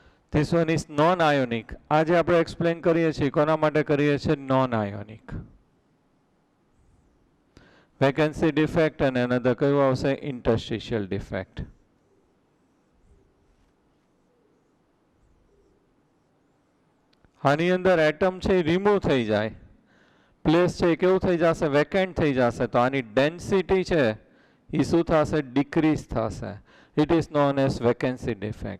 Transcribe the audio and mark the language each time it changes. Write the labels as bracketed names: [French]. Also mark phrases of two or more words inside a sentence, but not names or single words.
[English] This one is non-ionic. [Gujarati] આજે આપણે explain કરીએ છીએ કોના માટે કરીએ છીએ non-ionic. [English] Vacancy defect and another [Gujarati] કયું આવશે [English] interstitial defect. [Gujarati] આની અંદર એટમ છે રિમૂવ થઈ જાય, પ્લેસ છે કેવું થઈ જશે વેકેન્ટ થઈ જશે, તો આની ડેન્સિટી છે એ શું થશે ડિક્રીઝ થશે. [English] It is known as vacancy defect.